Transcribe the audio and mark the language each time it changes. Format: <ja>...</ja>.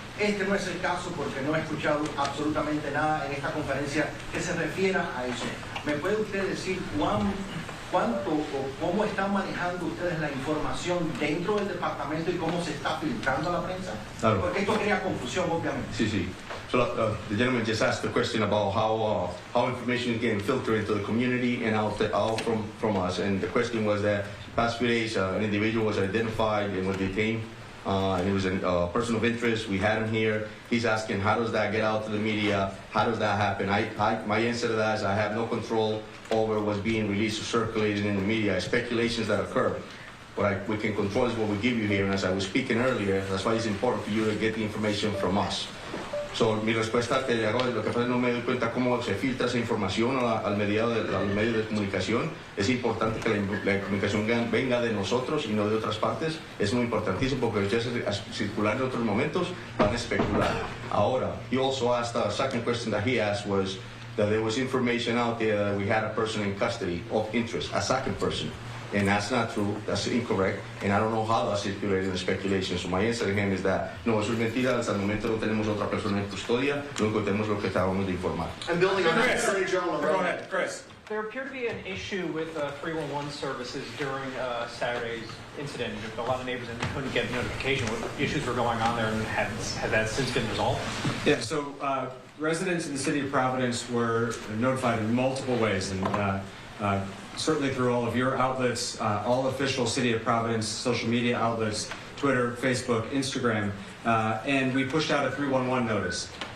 <es>Este no es el caso porque no he escuchado absolutamente nada en esta conferencia que se refiera a eso. ¿Me puede usted decir cuánto o cómo están manejando ustedes la información dentro del departamento y cómo se está filtrando a la prensa? Claro. Porque esto crea confusión, obviamente. Sí, sí.</es> <en>So the gentleman just asked the question about how information is getting filtered into the community and out from us. And the question was that past few days an individual was identified and was detained. And it was a person of interest. We had him here. He's asking, how does that get out to the media? How does that happen? My answer to that is I have no control over what's being released or circulated in the media. Speculations that occur. What we can control is what we give you here. And as I was speaking earlier, that's why it's important for you to get the information from us.</en> <es>So, mi respuesta te lo que pasa es que no me doy cuenta cómo se filtra esa información al medio de comunicación. Es importante que la comunicación venga de nosotros y no de otras partes. Es muy importantísimo porque ustedes a circular en otros momentos van a especular.</es> <en>Ahora, he also asked, the second question that he asked was that there was information out there that we had a person in custody of interest, a second person. and that's not true, that's incorrect, and I don't know how that circulated the speculation. So my answer to him is that,</en> <es>no, eso es mentira, hasta el momento no tenemos otra persona en custodia, lo único que tenemos es lo que acabamos de informar.</es> <en>And building on that, Attorney General, Go ahead, Chris. There appeared to be an issue with 311 services during Saturday's incident. A lot of neighbors couldn't get notification. What issues were going on there, and has that since been resolved? Yeah, so residents in the city of Providence were notified in multiple ways, and certainly through all of your outlets, all official City of Providence social media outlets, Twitter, Facebook, Instagram, and we pushed out a 311 notice.</en>